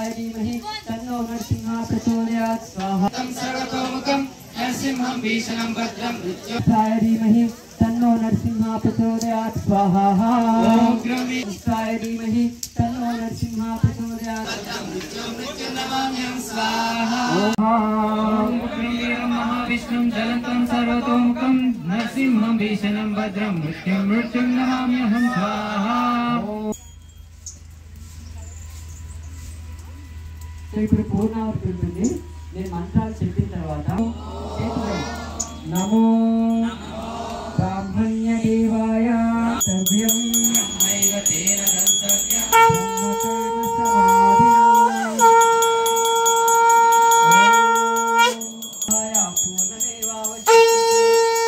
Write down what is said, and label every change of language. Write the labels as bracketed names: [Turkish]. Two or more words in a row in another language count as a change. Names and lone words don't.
[Sanskrit] धीमहि तन्नो नरसिंह प्रचोदयात् स्वाहा सर्वतोमुखं नरसिंहं भीषणं भद्रं मृत्युर्नमाम्यहं धीमहि तन्नो नरसिंह प्रचोदयात् स्वाहा ओम गंभीराय धीमहि तन्नो नरसिंह प्रचोदयात् मृत्युर्नमाम्यहं स्वाहा ओम गंभीरं महाविष्णुं ज्वलन्तं सर्वतोमुखं नरसिंहं भीषणं भद्रं मृत्युर्नमाम्यहं स्वाहा. [Telugu] ఇప్పుడు పూర్ణావతి ఉంటుంది. నేను మంత్రాలు చెప్పిన తర్వాత [Sanskrit] నమో ब्राह्मण्य देवाय सर्व्यं ब्रह्मैव तेन गन्तव्यं ब्रह्मकर्म समाधिना पूर्णमेवावशिष्यते